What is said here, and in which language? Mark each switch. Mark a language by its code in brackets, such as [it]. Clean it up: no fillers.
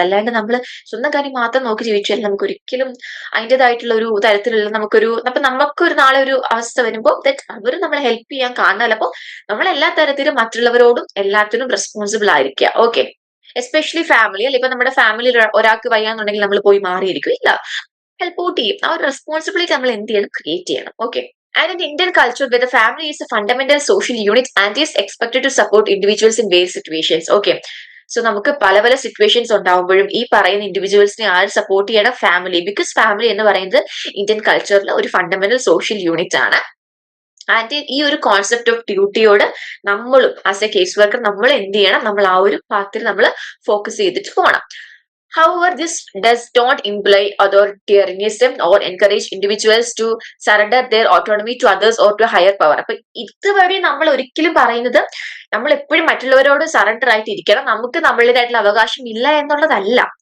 [ml] അല്ലാണ്ട് നമ്മൾ സ്വന്തം കാര്യം മാത്രം നോക്കി ജീവിച്ചാൽ നമുക്ക് ഒരിക്കലും അതിൻ്റെതായിട്ടുള്ള ഒരു തരത്തിലുള്ള നമുക്കൊരു നാളെ ഒരു അവസ്ഥ വരുമ്പോൾ അവർ നമ്മളെ ഹെൽപ്പ് ചെയ്യാൻ കാണാനല്ല. അപ്പോൾ നമ്മൾ എല്ലാ തരത്തിലും മറ്റുള്ളവരോടും എല്ലാത്തിനും റെസ്പോൺസിബിൾ ആയിരിക്കുക. ഓക്കെ. എസ്പെഷ്യലി ഫാമിലി അല്ലെ, ഇപ്പൊ നമ്മുടെ ഫാമിലിയിൽ ഒരാൾക്ക് വയ്യാന്നുണ്ടെങ്കിൽ നമ്മൾ പോയി മാറിയിരിക്കും, ഇല്ല, ഹെൽപ്പ് ഔട്ട് ചെയ്യും. ആ ഒരു റെസ്പോൺസിബിലിറ്റി നമ്മൾ എന്ത് ചെയ്യണം, ക്രിയേറ്റ് ചെയ്യണം. Okay. [en] And in Indian culture, where the family is a fundamental social unit and is expected to support individuals in various situations. Okay. [ml] So നമുക്ക് പല പല സിറ്റുവേഷൻസ് ഉണ്ടാവുമ്പോഴും ഈ പറയുന്ന ഇൻഡിവിജ്വൽസിനെ ആര് സപ്പോർട്ട് ചെയ്യണം, ഫാമിലി. ബിക്കോസ് ഫാമിലി എന്ന് പറയുന്നത് ഇന്ത്യൻ കൾച്ചറിൽ ഒരു ഫണ്ടമെന്റൽ സോഷ്യൽ യൂണിറ്റ് ആണ്. ആൻഡ് ഈ ഒരു കോൺസെപ്റ്റ് ഓഫ് ഡ്യൂട്ടിയോട് നമ്മളും ആസ് എ കേസ് വർക്കർ നമ്മൾ എന്ത് ചെയ്യണം, നമ്മൾ ആ ഒരു പാത്തിൽ നമ്മൾ ഫോക്കസ് ചെയ്തിട്ട് പോകണം. [en] However, this does not imply authoritarianism or encourage individuals to surrender their autonomy to others or to higher power. [ml] അപ്പൊ ഇതുവഴി നമ്മൾ ഒരിക്കലും പറയുന്നത് നമ്മൾ എപ്പോഴും മറ്റുള്ളവരോട് സറണ്ടർ ആയിട്ട് ഇരിക്കണം, നമുക്ക് നമ്മളുടേതായിട്ടുള്ള അവകാശം ഇല്ല എന്നുള്ളതല്ല.